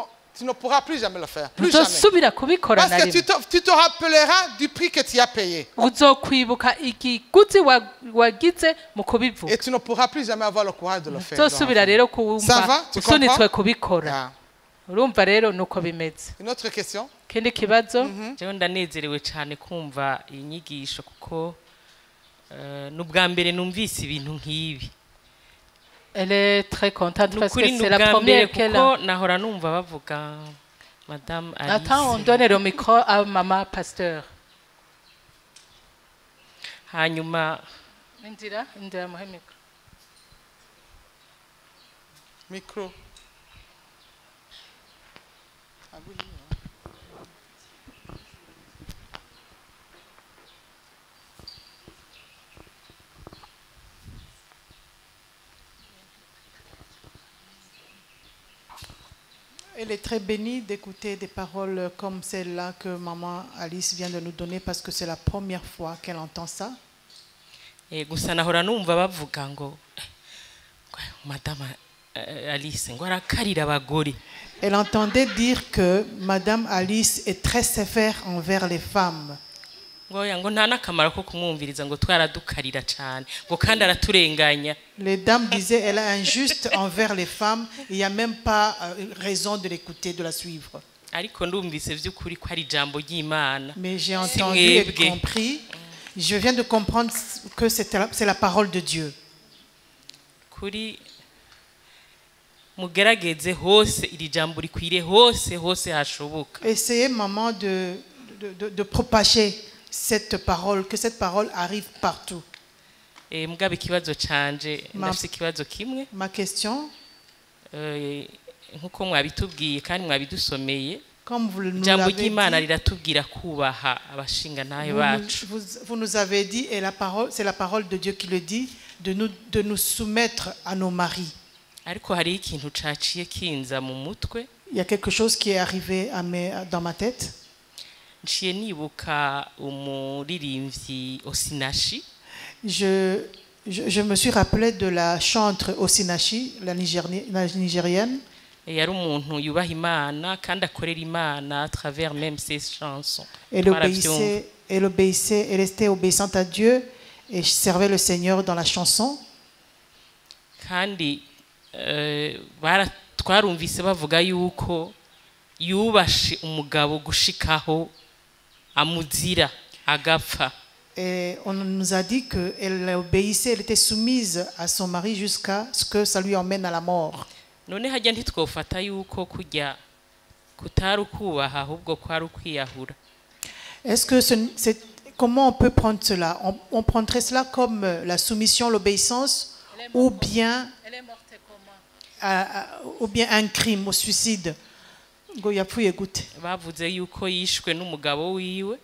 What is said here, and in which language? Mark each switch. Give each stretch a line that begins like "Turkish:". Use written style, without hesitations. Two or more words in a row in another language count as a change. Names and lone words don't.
French: Tu ne pourras plus jamais le faire. Plus jamais.
Rundi: uzosubira kubikora na
French: Parce que
Rundi: rimwe.
French: tu te rappelleras du prix que tu as payé.
Rundi: Uzokwibuka igiguzi wagize mu kubivuga.
French: Et tu ne pourras plus jamais avoir le courage de le faire.
Rundi: Uzosubira rero
French: Ça
Rundi: kuwumva
French: va? Tu
Rundi: usunitswe
French: comprends?
Rundi: kubikora. Ah. Urumva rero nuko bimeze.
French: Une autre question?
Rundi: Kindi kibazo? Jewe ndanezerewe cyane kumva iyi nyigisho kuko n'ubwa mbere numvise ibintu nk'ibi.
French: Elle est très contente parce que
Rundi: Nukuri
French: c'est la
Rundi: n'ubwa
French: première
Rundi: mbere
French: qu'elle
Rundi: kuko
French: a.
Rundi: nahora numva bavuga Madame Alice.
French: Attends, on donne le micro à Maman Pasteur.
Rundi: Hanyuma Indira muhe micro. Micro.
French: Elle est très bénie d'écouter des paroles comme celle-là que maman Alice vient de nous donner parce que c'est la première fois qu'elle entend ça.
Rundi: gusa nahora numva bavuga ngo madame Alice ngo arakarira abagore.
French: Elle entendait dire que madame Alice est très sévère envers les femmes.
Rundi: ngo nta nakamaro ko kumwumviriza ngo twaradukarira cyane ngo kandi araturenganya.
French: Les dames disaient elle est injuste envers les femmes, il n'y a même pas raison de l'écouter, de la suivre.
Rundi: ariko ndumvise by'ukuri ko ari ijambo ry'Imana.
French: Mais j'ai entendu et compris, je viens de comprendre que c'est la parole de Dieu.
Rundi: Kuri mugerageze hose iri jambo rikwire hose hashoboka.
French: Essayez maman de propager cette parole, que cette parole arrive partout.
Rundi: Mugabe ikibazo canje ndafite ikibazo kimwe.
French: Ma question,
Rundi: nkuko mwabitubwiye kandi mwabidusomeye,
French: comme vous nous
Rundi: jambo
French: l'avez
Rundi: ry'Imana
French: dit,
Rundi: riratubwira kubaha abashinga nahe bacu.
French: vous nous avez dit, et la parole, c'est la parole de Dieu qui le dit, de nous soumettre à nos maris.
Rundi: Ariko hari ikintu caciye kinza mu mutwe.
French: Il y a quelque chose qui est arrivé dans ma tête.
Rundi: Nciye nibuka umuririmbyi Osinachi.
French: Je me suis rappelé de la chantre Osinachi, la nigérienne.
Rundi: Yari umuntu yubaha Imana kandi akorera Imana
French: à travers même ses chansons. Elle restait obéissante à Dieu et servait le Seigneur dans la chanson.
Rundi: Kandi twarumvise bavuga yuko yubashe umugabo gushikaho amuzira agapfa.
French: Et on nous a dit qu'elle obéissait, elle était soumise à son mari jusqu'à ce que ça lui emmène à la mort.
Rundi: None hajya ntitwofata yuko kujya kutari ukubaha ahubwo kwari ukwiyahura.
French: Est-ce que comment on peut prendre cela? On prendrait cela comme la soumission, l'obéissance, ou bien un crime, au suicide?
Rundi: Bavuze yuko yishwe n'umugabo wiwe.